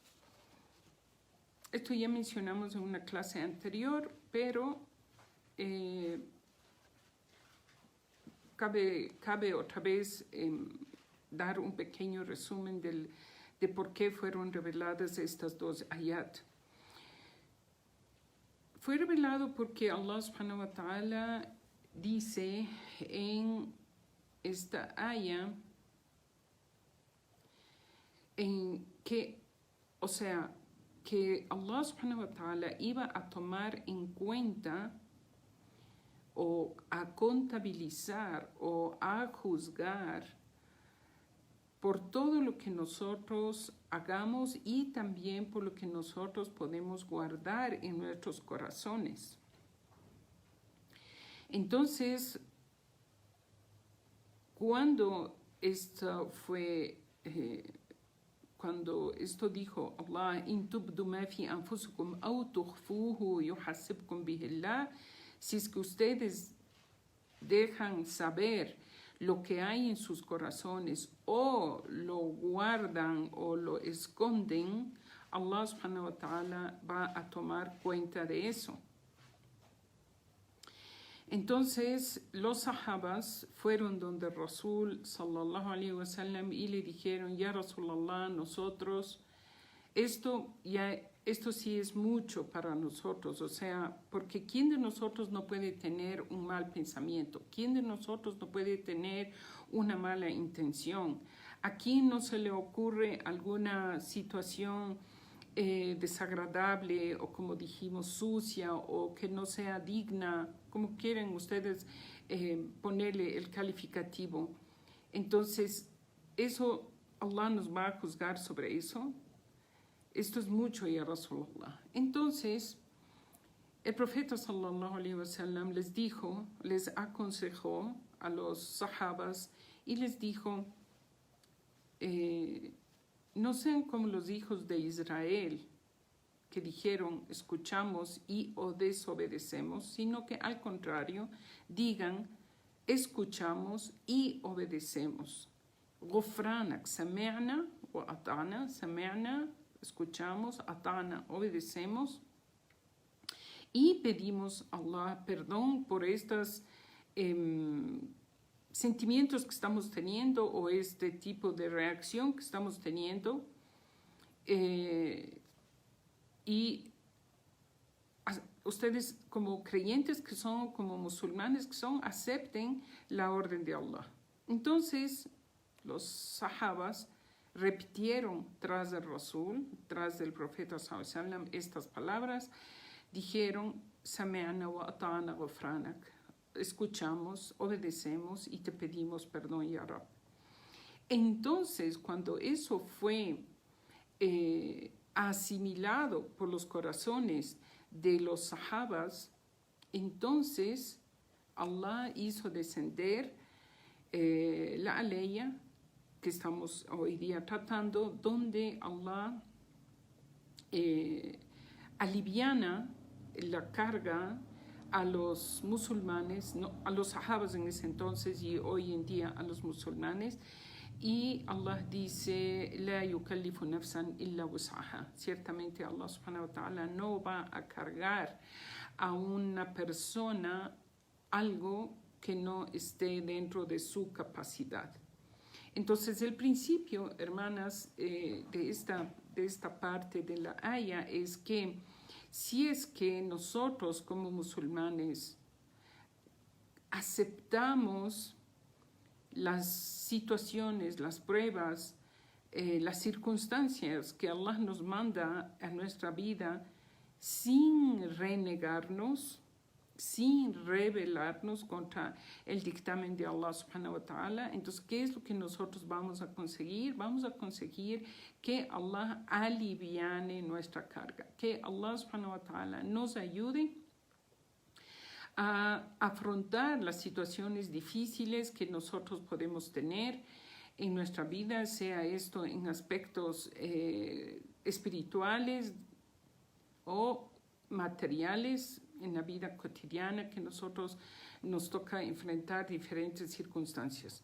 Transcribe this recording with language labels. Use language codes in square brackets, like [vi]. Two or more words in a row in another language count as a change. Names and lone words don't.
[es] Esto ya mencionamos en una clase anterior, pero cabe otra vez dar un pequeño resumen de por qué fueron reveladas estas dos ayat. Fue revelado porque Allah [ar] سبحانه وتعالى [es] dice en esta aya en que, que Allah [ar] سبحانه وتعالى [es] iba a tomar en cuenta o a contabilizar o a juzgar por todo lo que nosotros hagamos y también por lo que nosotros podemos guardar en nuestros corazones. Entonces, cuando esto dijo Allah, [ar] إن تبدوا ما في أنفسكم أو تخفوه يحاسبكم به الله, [es] si es que ustedes dejan saber lo que hay en sus corazones o lo guardan o lo esconden, Allah [ar] سبحانه وتعالى [es] va a tomar cuenta de eso. Entonces los sahabas fueron donde Rasul [ar] صلى الله عليه وسلم [es] y le dijeron, [ar] يا رسول الله, [es] nosotros, esto sí es mucho para nosotros, o sea, porque ¿quién de nosotros no puede tener un mal pensamiento? ¿Quién de nosotros no puede tener una mala intención? ¿A quién no se le ocurre alguna situación desagradable o, como dijimos, sucia o que no sea digna, como quieren ustedes ponerle el calificativo? Entonces, eso, Allah nos va a juzgar sobre eso. Esto es mucho, [ar] يا رسول الله. [es] Entonces, el profeta [ar] صلى الله عليه وسلم [es] les aconsejó a los sahabas y les dijo, no sean como los hijos de Israel que dijeron escuchamos y o desobedecemos, sino que al contrario digan escuchamos y obedecemos. [ar] غفرانك، سمعنا وأطعنا، سمعنا, [es] escuchamos, ata'na, obedecemos. Y pedimos a Allah perdón por estos sentimientos que estamos teniendo o este tipo de reacción que estamos teniendo. Y ustedes como creyentes que son, como musulmanes que son, acepten la orden de Allah. Entonces los sahabas repitieron tras del Rasul, tras del profeta [ar] صلى الله عليه وسلم, [es] estas palabras. Dijeron, [ar] سمعنا وأطعنا غفرانك, [es] escuchamos, obedecemos y te pedimos perdón, [ar] يا رب. [es] Entonces, cuando eso fue asimilado por los corazones de los sahabas, entonces Allah hizo descender la aleya que estamos hoy día tratando, donde Allah aliviana la carga a los musulmanes, no, a los sahabas en ese entonces y hoy en día a los musulmanes. Y Allah dice, [ar] لا يكلف نفسا إلا وسعها. [es] Ciertamente Allah [ar] سبحانه وتعالى [es] no va a cargar a una persona algo que no esté dentro de su capacidad. Entonces el principio, hermanas, de esta parte de la aya es que si es que nosotros como musulmanes aceptamos las situaciones, las pruebas, las circunstancias que Allah nos manda a nuestra vida sin renegarnos, sin rebelarnos contra el dictamen de Allah [ar] سبحانه وتعالى, [es] entonces, ¿qué es lo que nosotros vamos a conseguir? Vamos a conseguir que Allah aliviane nuestra carga, que Allah [ar] سبحانه وتعالى [es] nos ayude a afrontar las situaciones difíciles que nosotros podemos tener en nuestra vida, sea esto en aspectos espirituales o materiales, en la vida cotidiana que nosotros nos toca enfrentar diferentes circunstancias.